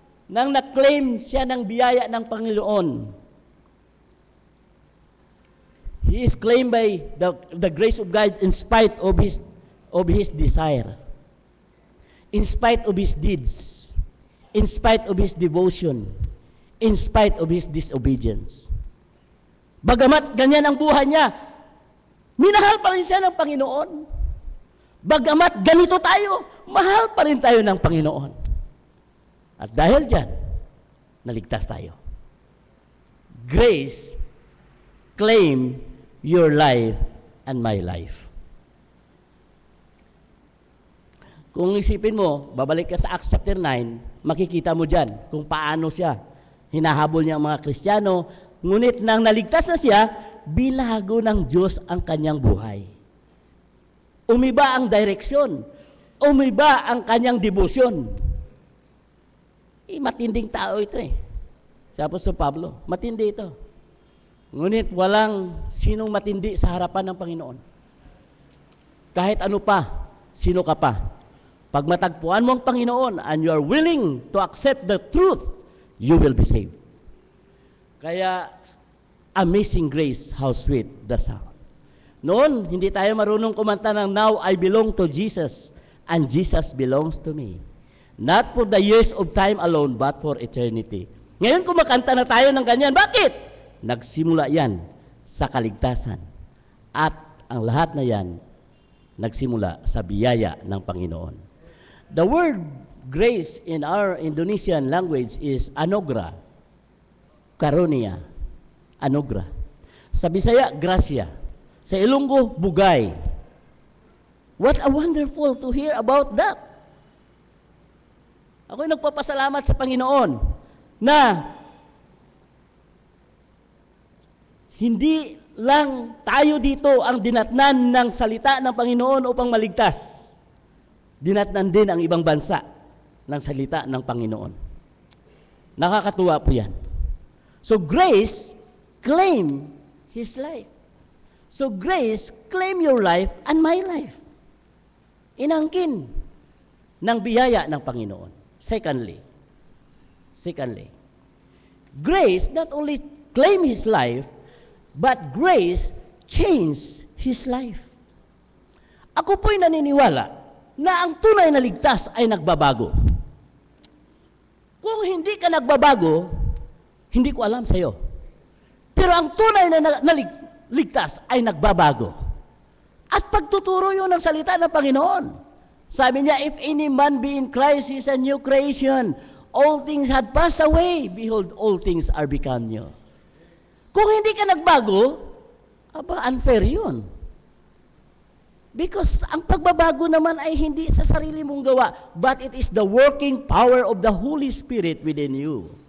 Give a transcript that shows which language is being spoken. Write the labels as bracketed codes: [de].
[tl] Nang na-claim siya ng biyaya ng Panginoon, [en] he is claimed by the grace of God in spite of his desire, in spite of his deeds, in spite of his devotion, in spite of his disobedience. [tl] Bagamat ganyan ang buhay niya, minahal pa rin siya ng Panginoon. Bagamat ganito tayo, mahal pa rin tayo ng Panginoon. At dahil dyan, naligtas tayo. [en] Grace claim your life and my life. [tl] Kung isipin mo, babalik ka sa Acts chapter 9, makikita mo dyan kung paano siya hinahabol niya ang mga Kristiyano, ngunit nang naligtas na siya, binago ng Diyos ang kanyang buhay. Umiba ang direksyon, umiba ang kanyang debosyon. Matinding tao ito eh. Si Apostol Pablo, matindi ito. Ngunit walang sinong matindi sa harapan ng Panginoon. Kahit ano pa, sino ka pa. Pag matagpuan mo ang Panginoon [en] and you are willing to accept the truth, you will be saved. Kaya, amazing grace, how sweet the sound. [tl] Noon, hindi tayo marunong kumanta ng [en] Now I belong to Jesus and Jesus belongs to me. Not for the years of time alone, but for eternity. [tl] Ngayon kumakanta na tayo ng ganyan. Bakit? Nagsimula yan sa kaligtasan. At ang lahat na yan, nagsimula sa biyaya ng Panginoon. [en] The word grace in our Indonesian language is anugerah, karunia, anugerah. [tl] Sa Bisaya, gracia. Sa Ilonggo, bugay. [en] What a wonderful to hear about that. [tl] Ako'y nagpapasalamat sa Panginoon na hindi lang tayo dito ang dinatnan ng salita ng Panginoon upang maligtas. Dinatnan din ang ibang bansa ng salita ng Panginoon. Nakakatuwa po yan. [en] So grace, claim His life. So grace, claim your life and my life. [tl] Inangkin ng biyaya ng Panginoon. [en] Secondly, grace not only claim His life, but grace changed His life. [tl] Ako po'y naniniwala na ang tunay na ligtas ay nagbabago. Kung hindi ka nagbabago, hindi ko alam sa'yo. Pero ang tunay na ligtas ay nagbabago. At pagtuturo yun ng salita ng Panginoon. Sabi niya, [en] if any man be in Christ, he is a new creation. All things had passed away. Behold, all things are become new. [tl] Kung hindi ka nagbago, unfair yun. [en] Because [tl] ang pagbabago naman ay hindi sa sarili mong gawa, [en] but it is the working power of the Holy Spirit within you.